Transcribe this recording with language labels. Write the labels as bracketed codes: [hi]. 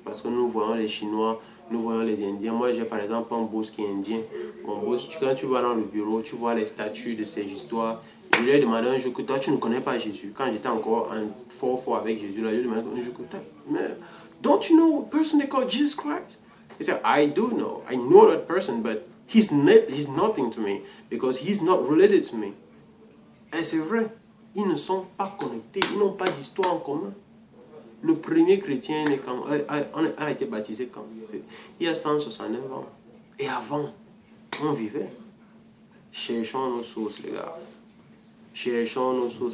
[fr] Parce que nous voyons les Chinois, nous voyons les Indiens. Moi, j'ai par exemple un boss qui est indien. Mon boss, quand tu vas dans le bureau, tu vois les statues de ces histoires. Je lui ai demandé un jour que toi, tu ne connais pas Jésus. Quand j'étais encore en fort avec Jésus, là, je lui ai demandé un jour que toi, mais [en] don't you know a person they call Jesus Christ? He said, I do know. I know that person, but he's nothing to me because he's not related to me. [fr] Et c'est vrai. Ils ne sont pas connectés, ils n'ont pas d'histoire en commun. Le premier chrétien a été baptisé quand? Il y a 169 ans. Et avant, on vivait. Cherchons nos sources, les gars. Cherchons nos sources.